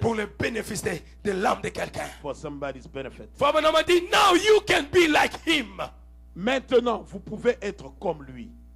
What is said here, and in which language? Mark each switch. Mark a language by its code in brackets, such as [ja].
[fr] Pour le bénéfice de l'âme de quelqu'un. [en] For somebody's benefit. [fr] Frère Branham a dit, [en] now you can be like him. [fr] Maintenant, vous pouvez être comme lui.